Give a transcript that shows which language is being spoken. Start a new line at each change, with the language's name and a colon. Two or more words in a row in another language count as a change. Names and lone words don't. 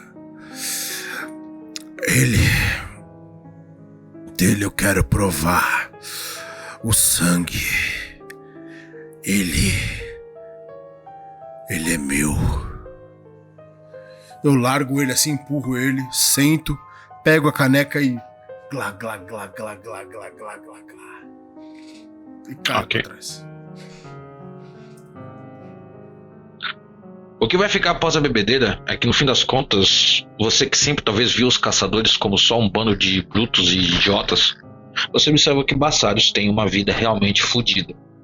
Portuguese: Dele eu quero provar o sangue. Ele é meu. Eu largo ele assim, empurro ele, sento, pego a caneca e glá, glá, glá, glá, glá, glá, glá, glá, glá. E cago pra trás. O que vai ficar após a bebedeira é que, no fim das contas, você que sempre talvez viu os caçadores como só um bando de brutos e idiotas, você observa que Bassários tem uma vida realmente fodida.